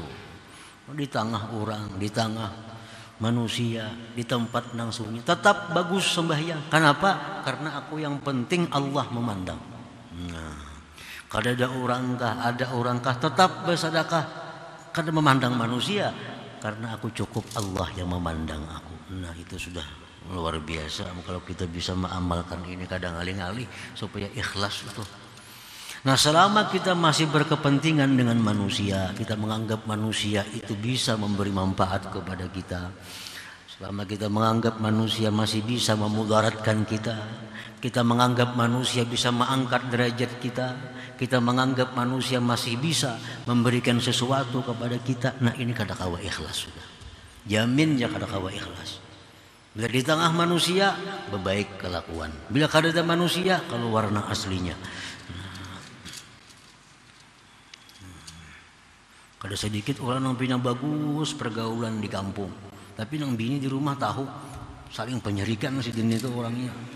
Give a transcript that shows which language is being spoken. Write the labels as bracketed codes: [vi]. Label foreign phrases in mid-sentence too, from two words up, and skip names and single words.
[bjn] Di tengah orang, di tengah manusia, di tempat nang sunyi tetap bagus sembahyang. Kenapa? Karena aku yang penting Allah memandang. Nah, kada ada orangkah tetap bersedekah kada memandang manusia karena aku cukup Allah yang memandang aku. Nah, itu sudah luar biasa kalau kita bisa mengamalkan ini kadang alih-alih supaya ikhlas itu. [id] Nah, selama kita masih berkepentingan dengan manusia, kita menganggap manusia itu bisa memberi manfaat kepada kita. Selama kita menganggap manusia masih bisa memudaratkan kita, kita menganggap manusia bisa mengangkat derajat kita menganggap manusia masih bisa memberikan sesuatu kepada kita. [bjn] Nah, ini kada kawa ikhlas sudah. Jamin ya kada kawa ikhlas. Bila di tengah manusia, berbaik kelakuan. Bila kada ada manusia, kalau warna aslinya. Kada sedikit orang yang punya bagus pergaulan di kampung, tapi nang bini di rumah tahu saling penyerikan si jenis itu orangnya.